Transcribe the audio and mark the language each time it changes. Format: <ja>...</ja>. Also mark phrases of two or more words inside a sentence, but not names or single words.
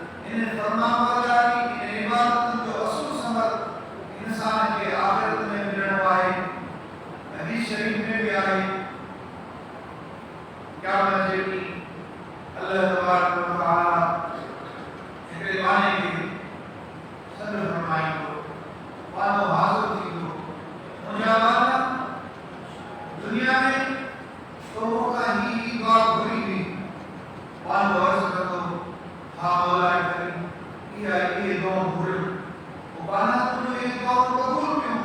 <sd>इन फरमाबरदारी इन इबादत जो असुल समर इंसान के आखिरत में मिलण वारे हदीस शरीफ में भी आहे क़यामत जे ॾींहुं</sd> <ar>الله تبارك وتعالى</ar> <sd>हिकिड़े वाने खे सॾु फरमाईंदो, वानो हाज़िर थींदो। मुंहिंजा वारा दुनिया में तो मूंखां ही दुआ घुरी हुई, वानो अर्ज़ कंदो, हा मौलाए करीम इहे दुआऊं घुरियूं, वाना तुंहिंजो इहे दुआऊं क़बूल कयूं।</sd>